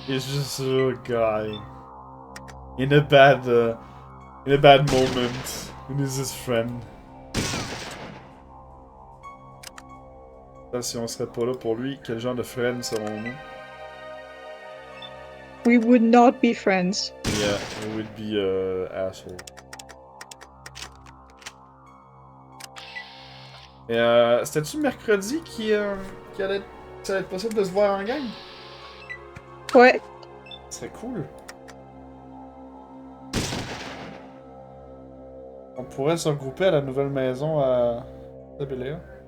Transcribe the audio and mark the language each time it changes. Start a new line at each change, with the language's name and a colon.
English: He's just a little guy. In a bad moment. And he's his friend.
French: Si on serait pas là pour lui, quel genre de friend serons-nous?
English: We would not be friends. Yeah, we would be asshole.
French: Et c'était-tu mercredi ça allait être possible de se voir en gang? Ouais. Ce serait cool. On pourrait se regrouper à la nouvelle maison à Tabéléa.